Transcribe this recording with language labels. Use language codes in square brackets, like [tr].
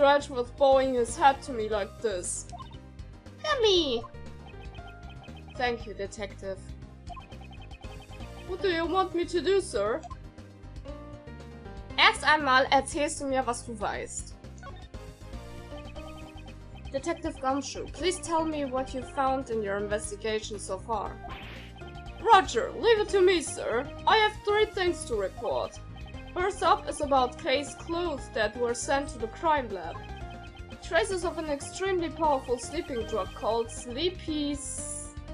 [en] Edgeworth bowing his head to me like this. Gummy! Thank you, detective. What do you want me to do, sir? [de] Erst einmal erzählst du mir, was du weißt. [en] Detective Gumshoe, please tell me what you found in your investigation so far. Roger, leave it to me, sir. I have 3 things to report. First up is about Kay's clothes that were sent to the crime lab. Traces of an extremely powerful sleeping drug called Sleepy's...